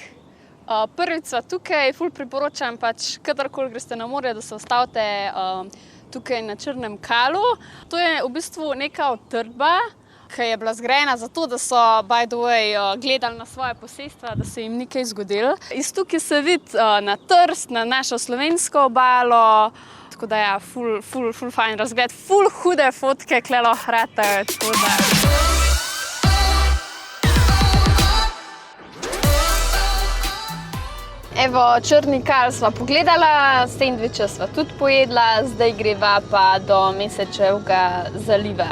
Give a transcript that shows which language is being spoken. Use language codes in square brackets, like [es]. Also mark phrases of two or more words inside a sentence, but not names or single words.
[sl] Prvič sva tukaj, ful priporočam pač, kadarkoli greste na morje, da se ustavite tukaj na Črnem Kalu. To je v bistvu neka utrdba, ki je bila zgrajena zato, da so, [en] by the way, [sl] gledali na svoje posestva, da se jim ni kaj zgodilo. Iz tukaj se vidi na Trst, na našo slovensko obalo, tako da ja, ful fajn razgled, ful hude fotke kle lahko ratajo, tako da... Evo, Črni Kal sva pogledala, sendviče sva tudi pojedla, zdaj greva pa do Mesečevega zaliva.